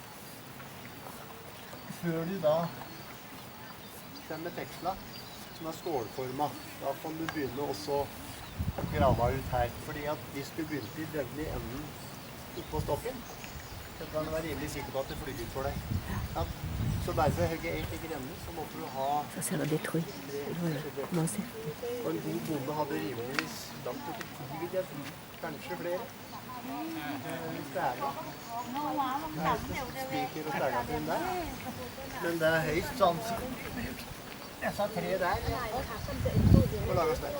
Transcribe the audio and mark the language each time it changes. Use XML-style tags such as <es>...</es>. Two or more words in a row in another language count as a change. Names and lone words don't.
<no>Før du da kommer med teksla, som er skålformet, da kan du begynne også å grave ut her. Fordi at hvis du begynte i denne enden oppå stokken, så kan du være rimelig sikker på at det flyr ut for deg. Ja. Så bare for å hugge en grenne, så måtte du ha...</no> <fr>Ça sert à détruire. Non, c'est...</fr> <no>Og en god bonde hadde rimeligvis langt opp i 10, vil jeg tro. Kanskje flere. Stæga. Spiker og stæga til den der. Men det er høyst sannsynlig. Disse 3 der får lage stæga.</no>